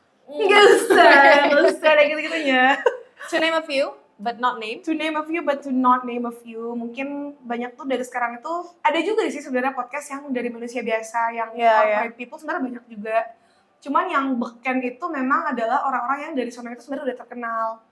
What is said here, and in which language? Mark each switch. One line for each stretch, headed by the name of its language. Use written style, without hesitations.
Indonesian: Gak usah ada gitu-gitunya.
English: To name a few, but not name. To name a few, but to not name a few.
Indonesian: Mungkin banyak tuh dari sekarang itu, ada juga sih sebenarnya podcast yang dari manusia biasa, yang
English: corporate people
Indonesian: sebenarnya banyak juga. Cuman yang beken itu memang adalah orang-orang yang dari sana itu sebenarnya udah terkenal.